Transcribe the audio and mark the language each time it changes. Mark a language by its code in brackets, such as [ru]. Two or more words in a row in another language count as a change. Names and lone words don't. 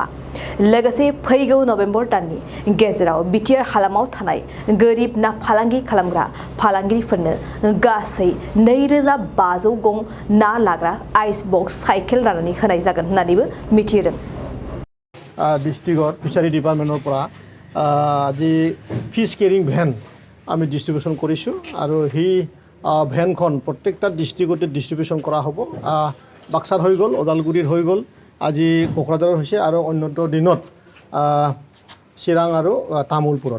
[brx] लोगोसे फैगौ नभेम्बर दाननि गेजेराव बिटिआर हालामाव थानाय गोरिब ना फालांगि खालामग्रा फालांगिरिफोरनो गासै 2500 गं ना लाग्रा [en] ice box cycle [brx] राननानै होनाय जागोन होननानैबो मिथिहोदों। [en] district fishery department [as] পৰা আজি [en] fish carrying van [as] আমি ডিষ্ট্ৰিবিউশ্যন কৰিছোঁ আৰু সেই ভেনখন প্ৰত্যেকটা ডিষ্ট্ৰিক্টতে ডিষ্ট্ৰিবিউশ্যন কৰা হ'ব। বাক্সাৰ হৈ গ'ল, ওদালগুৰিৰ হৈ গ'ল, আজি কোকৰাঝাৰৰ হৈছে আৰু অন্যটো দিনত চিৰাং আৰু তামুলপুৰত।